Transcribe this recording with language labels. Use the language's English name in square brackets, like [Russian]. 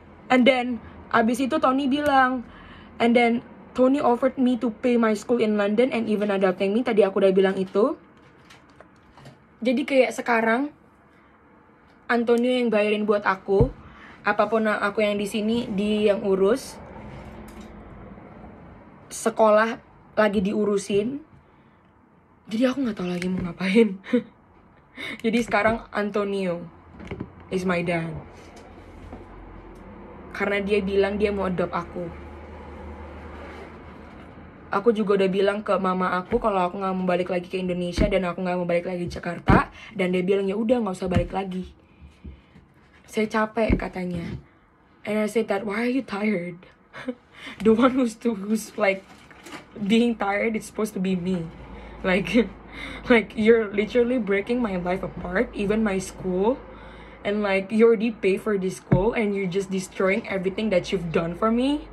[English] And then [Indonesian] abis itu Tony bilang, [English] and then Tony offered me to pay my school in London and even adopting me. [Indonesian] Tadi aku udah bilang itu. Jadi kayak sekarang Antonio yang bayarin buat aku. Apapun aku yang di sini, dia yang urus. Sekolah lagi diurusin. Jadi aku nggak tahu lagi mau ngapain. Jadi sekarang [English] Antonio is my dad. [Indonesian] Karena dia bilang dia mau adopt aku. Aku juga udah bilang ke mama aku kalau aku nggak mau balik lagi ke Indonesia dan aku nggak mau balik lagi ke Jakarta. Dan dia bilang ya udah nggak usah balik lagi. Saya capek katanya. [English] And I said that, why are you tired? The one who's like being tired, it's supposed to be me. Like you're literally breaking my life apart, even my school. And like you already pay for this school and you're just destroying everything that you've done for me.